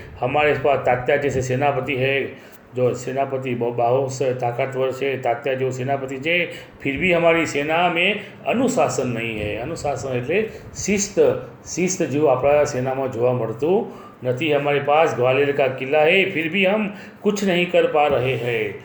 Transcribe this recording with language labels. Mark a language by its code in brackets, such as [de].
[hi] हमारे पास तात्या जैसे सेनापति है, जो सेनापति बहुत से ताकतवर છે, તાત્યા जो सेनापति છે, फिर भी हमारी सेना में अनुशासन नहीं है. [gu] अनुशासन એટલે शिस्त जो આપણા सेनाમાં જોવા મળતું નથી. [hi] हमारे पास ग्वालियर का किला है, फिर भी हम कुछ नहीं कर पा रहे हैं.